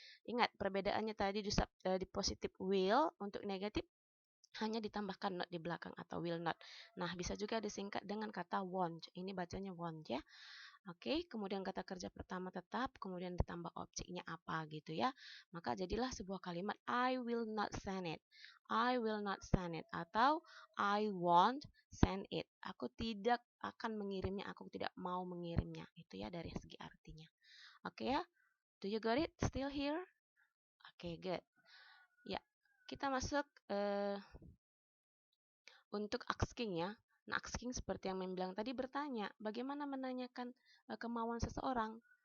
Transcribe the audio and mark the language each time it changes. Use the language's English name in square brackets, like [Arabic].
[Indonesian] Ingat, perbedaannya tadi di positif will, untuk negatif hanya ditambahkan not di belakang atau will not. Nah, bisa juga disingkat dengan kata won't. Ini bacanya won't ya. Oke, kemudian kata kerja pertama tetap, kemudian ditambah objeknya apa gitu ya. Maka jadilah sebuah kalimat [English] I will not send it. I will not send it atau I won't send it. [Indonesian] Aku tidak akan mengirimnya, aku tidak mau mengirimnya. Itu ya dari segi artinya. [English] Oke ya. Do you got it? Still here? Oke, good. [Indonesian] Ya, kita masuk untuk asking ya. Nah, asking seperti yang bilang tadi bertanya, bagaimana menanyakan kemauan seseorang.